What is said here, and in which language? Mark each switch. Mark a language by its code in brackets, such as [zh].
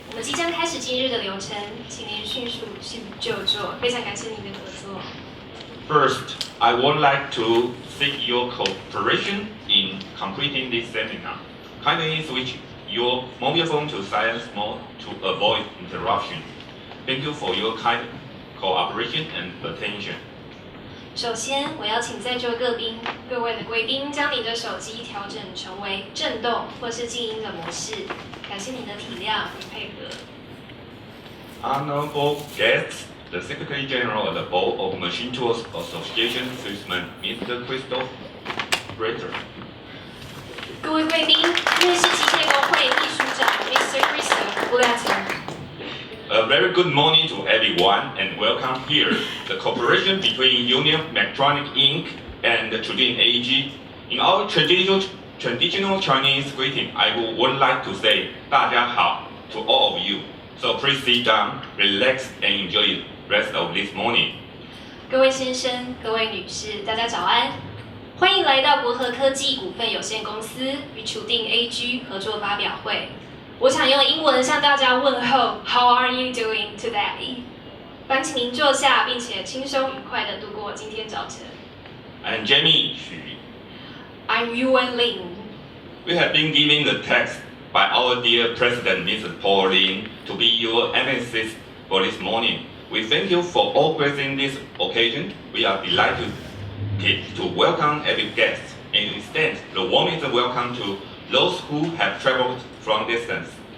[zh] 我们即将开始今日的流程，请您迅速就座。非常感谢您的合作。 [en] First, I would like to seek your cooperation in completing this seminar. Kindly switch your mobile phone to silence mode to avoid interruption. Thank you for your kind cooperation and attention. [zh] 首先，我要请在座各位的贵宾将您的手机调整成为震动或是静音的模式。感谢您的体谅与配合。 [en] Honorable guests, the Secretary General of the Board of Machine Tools Association, Switzerland, Mr. Christoph Bretter. [zh] 各位贵宾，瑞士机械工会秘书长 Mr. Christoph Bretter。 [en] A very good morning to everyone and welcome here. The cooperation between Union Mechatronic Inc. and Trudin AG. In our traditional Chinese greeting, I would like to say [zh] 大家好 [en] to all of you. So please sit down, relax and enjoy the rest of this morning. [zh] 各位先生、各位女士，大家早安！欢迎来到国和科技股份有限公司与楚定 AG 合作发表会。我想用英文向大家问候 [en] How are you doing today？ [zh] 烦请您坐下，并且轻松愉快地度过今天早晨。 [en] I'm Jamie Xu. I'm Yuan Lin. We have been given the text by our dear President Mrs. Paul Lin to be your emcee for this morning. We thank you for all gracing this occasion. We are delighted to welcome every guest and extend the warmest welcome to those who have traveled from distance.